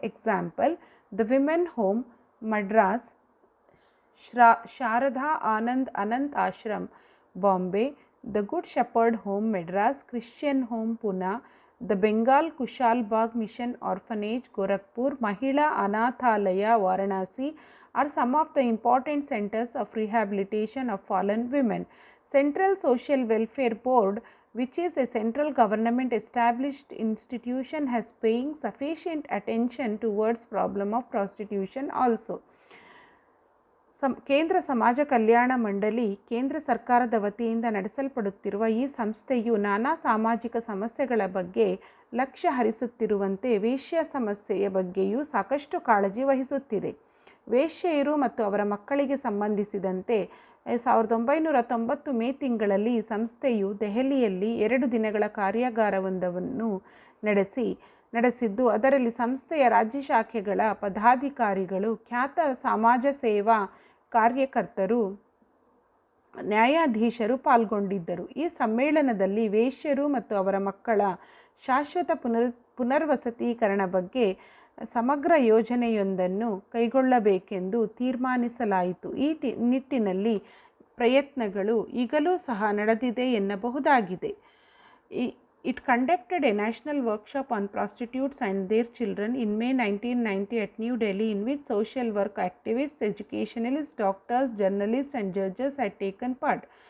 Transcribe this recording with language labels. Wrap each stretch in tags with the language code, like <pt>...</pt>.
<en>Example, the Women Home, Madras, Sharada Anand Ashram, Bombay, the Good Shepherd Home, Madras, Christian Home, Pune, the Bengal Kushal Bagh Mission Orphanage, Gorakhpur, Mahila Anathalaya, Varanasi are some of the important centers of rehabilitation of fallen women. Central Social Welfare Board, which is a central government established institution, has paying sufficient attention towards problem of prostitution also.</en> <kn>ಕೇಂದ್ರ ಸಮಾಜ ಕಲ್ಯಾಣ ಮಂಡಳಿ ಕೇಂದ್ರ ಸರ್ಕಾರದ ವತಿಯಿಂದ ನಡೆಸಲ್ಪಡುತ್ತಿರುವ ಈ ಸಂಸ್ಥೆಯು ನಾನಾ ಸಾಮಾಜಿಕ ಸಮಸ್ಯೆಗಳ ಬಗ್ಗೆ ಲಕ್ಷ್ಯ ಹರಿಸುತ್ತಿರುವಂತೆ ವೇಶ್ಯ ಸಮಸ್ಯೆಯ ಬಗ್ಗೆಯೂ ಸಾಕಷ್ಟು ಕಾಳಜಿ ವಹಿಸುತ್ತಿದೆ. ವೇಶ್ಯೆಯರು ಮತ್ತು ಅವರ ಮಕ್ಕಳಿಗೆ ಸಂಬಂಧಿಸಿದಂತೆ 1990 ಮೇ ತಿಂಗಳಲ್ಲಿ ಈ ಸಂಸ್ಥೆಯು ದೆಹಲಿಯಲ್ಲಿ 2 ದಿನಗಳ ಕಾರ್ಯಾಗಾರವೊಂದನ್ನು ನಡೆಸಿದ್ದು, ಅದರಲ್ಲಿ ಸಂಸ್ಥೆಯ ರಾಜ್ಯ ಶಾಖೆಗಳ ಪದಾಧಿಕಾರಿಗಳು, ಖ್ಯಾತ ಸಮಾಜ ಸೇವಾ ಕಾರ್ಯಕರ್ತರು, ನ್ಯಾಯಾಧೀಶರು ಪಾಲ್ಗೊಂಡಿದ್ದರು. ಈ ಸಮ್ಮೇಳನದಲ್ಲಿ ವೇಶ್ಯರು ಮತ್ತು ಅವರ ಮಕ್ಕಳ ಶಾಶ್ವತ ಪುನರ್ವಸತೀಕರಣ ಬಗ್ಗೆ ಸಮಗ್ರ ಯೋಜನೆಯೊಂದನ್ನು ಕೈಗೊಳ್ಳಬೇಕೆಂದು ತೀರ್ಮಾನಿಸಲಾಯಿತು. ಈ ನಿಟ್ಟಿನಲ್ಲಿ ಪ್ರಯತ್ನಗಳು ಈಗಲೂ ಸಹ ನಡೆದಿದೆ ಎನ್ನಬಹುದಾಗಿದೆ.</kn> <en>It conducted a national workshop on prostitutes and their children in May 1990 at New Delhi, in which social work activists, educationalists, doctors, journalists and judges had taken part.</en>